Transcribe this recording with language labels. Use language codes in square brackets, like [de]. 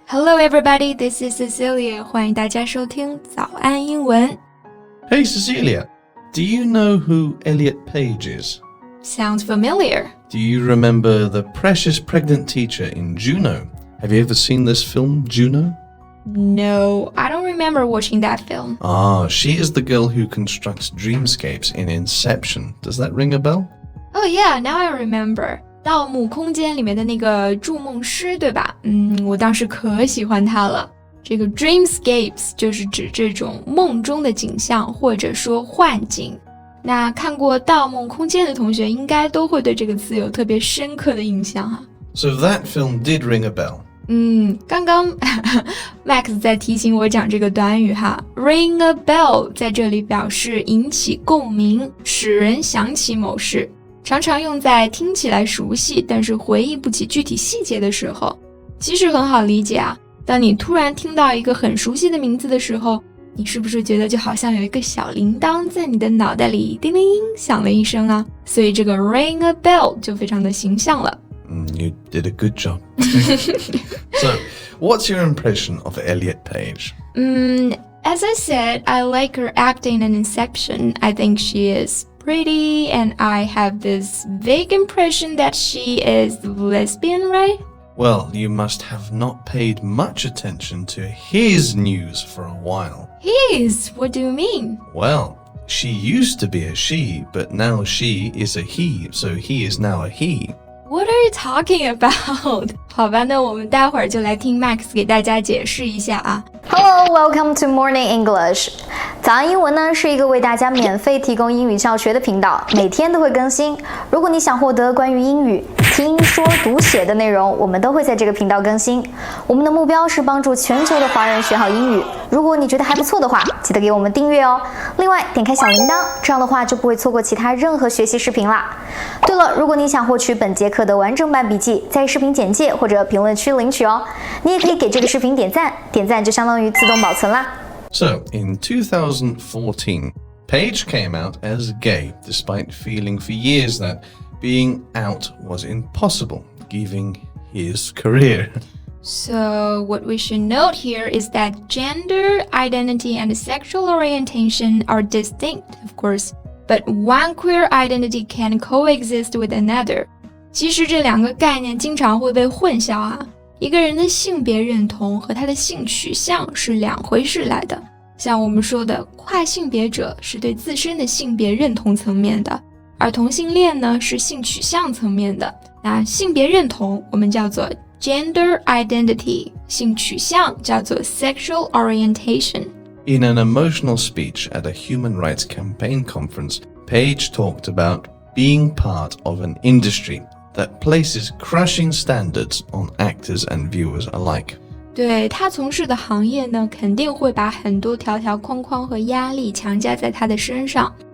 [en] Hello everybody, this is Cecilia. [zh] 欢迎大家收听早安英文。 [en] Hey Cecilia, do you know who Elliot Page is? Sounds familiar. Do you remember the precious pregnant teacher in Juno? Have you ever seen this film, Juno? No, I don't remember watching that film. She is the girl who constructs dreamscapes in Inception. Does that ring a bell? Oh yeah, now I remember. [zh] 盗墓空间里面的那个筑梦师，对吧？我当时可喜欢他了。这个 dreamscapes 就是指这种梦中的景象，或者说幻景。那看过《盗梦空间》的同学，应该都会对这个词有特别深刻的印象哈。 [en] So that film did ring a bell. [zh] 刚刚Max 在提醒我讲这个短语哈 ， [en] ring a bell [zh] 在这里表示引起共鸣，使人想起某事。常常用在听起来熟悉，但是回忆不起具体细节的时候。其实很好理解啊，当你突然听到一个很熟悉的名字的时候，你是不是觉得就好像有一个小铃铛在你的脑袋里叮铃响了一声啊？所以这个 [en] ring a bell [zh] 就非常的形象了。 [en] You did a good job. So, what's your impression of Elliot Page? As I said, I like her acting in Inception. I think she is pretty, and I have this vague impression that she is lesbian, right? Well, you must have not paid much attention to his news for a while. His? What do you mean? Well, she used to be a she, but now she is a he, so he is now a he. What are you talking about? [zh] 好吧，那我们待会儿就来听 Max 给大家解释一下啊。 [en] Hello, welcome to Morning English. [zh] 早安英文呢是一个为大家免费提供英语教学的频道，每天都会更新。如果你想获得关于英语听说读写的内容，我们都会在这个频道更新。我们的目标是帮助全球的华人学好英语。如果你觉得还不错的话，记得给我们订阅哦。另外，点开小铃铛，这样的话就不会错过其他任何学习视频啦。对了，如果你想获取本节课的完整版笔记，在视频简介或者评论区领取哦。你也可以给这个视频点赞，点赞就相当于自动保存啦。 [en] So, in 2014, Page came out as gay, despite feeling for years that being out was impossible, given his career. So what we should note here is that gender, identity, and sexual orientation are distinct, of course, but one queer identity can coexist with another. [zh] 其实这两个概念经常会被混淆啊。一个人的性别认同和他的性取向是两回事来的。像我们说的跨性别者是对自身的性别认同层面的，而同性恋呢是性取向层面的。那性别认同我们叫做 [en] gender identity， [zh] 性取向叫做 [en] sexual orientation。 In an emotional speech at a human rights campaign conference, Page talked about being part of an industry that places crushing standards on actors and viewers alike. [zh] 对，他从事的行业呢，肯定会把很多条条框框和压力强加在他的身上。